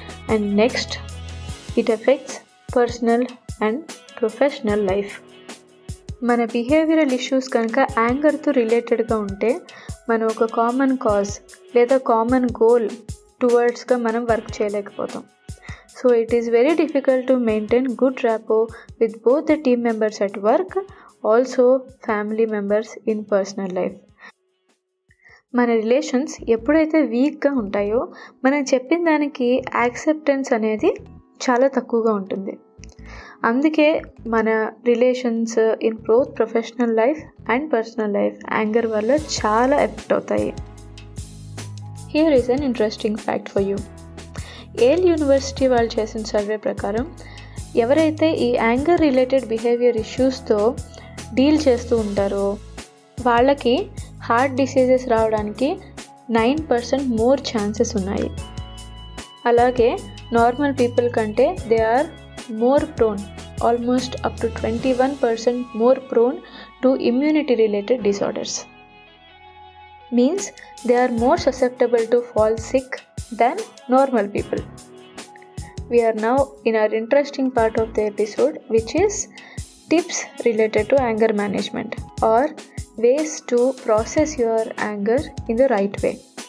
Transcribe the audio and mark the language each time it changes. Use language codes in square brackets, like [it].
[en] And next, it affects personal and professional life. [te] మన behavioural issues కనుక యాంగర్తో రిలేటెడ్గా ఉంటే మనం ఒక కామన్ కాజ్ లేదా కామన్ గోల్ టువర్డ్స్గా మనం work చేయలేకపోతాం. [en] So it is very difficult to maintain good rapport with both the team members at work, also family members in personal life. [te] మన relations ఎప్పుడైతే వీక్గా ఉంటాయో మనం చెప్పిన దానికి యాక్సెప్టెన్స్ అనేది చాలా తక్కువగా ఉంటుంది. అందుకే మన relations [en] in both professional life and personal life [te] anger వల్ల చాలా ఎఫెక్ట్ అవుతాయి. [en] Here is an interesting fact for you. [te] Yale university వాళ్ళు చేసిన సర్వే ప్రకారం ఎవరైతే ఈ యాంగర్ రిలేటెడ్ బిహేవియర్ ఇష్యూస్తో డీల్ చేస్తూ ఉంటారో వాళ్ళకి హార్ట్ డిసీజెస్ రావడానికి 9% మోర్ ఛాన్సెస్ ఉన్నాయి. అలాగే నార్మల్ పీపుల్ కంటే [en] They are more prone, almost up to 21% more prone to immunity related disorders. Means they are more susceptible to fall sick than normal people. We are now in our interesting part of the episode, which is tips related to anger management or ways to process your anger in the right way.